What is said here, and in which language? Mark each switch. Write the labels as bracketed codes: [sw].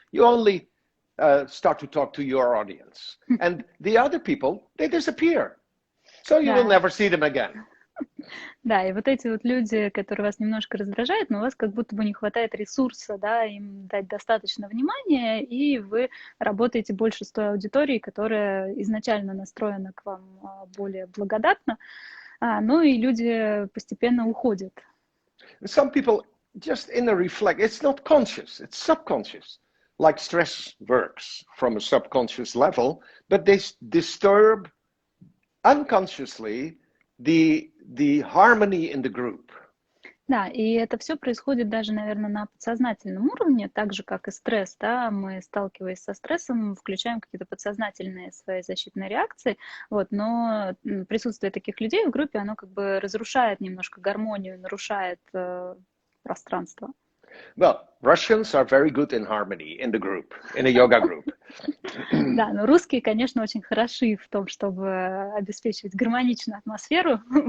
[en] You only start to talk to your audience. And the other people, they disappear. So you will never see them again. [ru] Да, и вот эти вот люди, которые вас немножко раздражают, но у вас как будто бы не хватает ресурса, да, им дать достаточно внимания, и вы работаете больше с той аудиторией, которая изначально настроена к вам более благодатно, и люди постепенно уходят. [en] Some people just inner reflect. It's not conscious, it's subconscious. Like stress works from a subconscious level, but they disturb unconsciously the harmony in the group. [ru] Да, и это все происходит даже, наверное, на подсознательном уровне, так же, как и стресс, да, мы, сталкиваясь со стрессом, включаем какие-то подсознательные свои защитные реакции, вот, но присутствие таких людей в группе, оно как бы разрушает немножко гармонию, нарушает пространство. [en] Well, Russians are very good in harmony in the group, in a yoga group. [ru] Да, но русские, конечно, очень хороши в том, чтобы обеспечивать гармоничную атмосферу.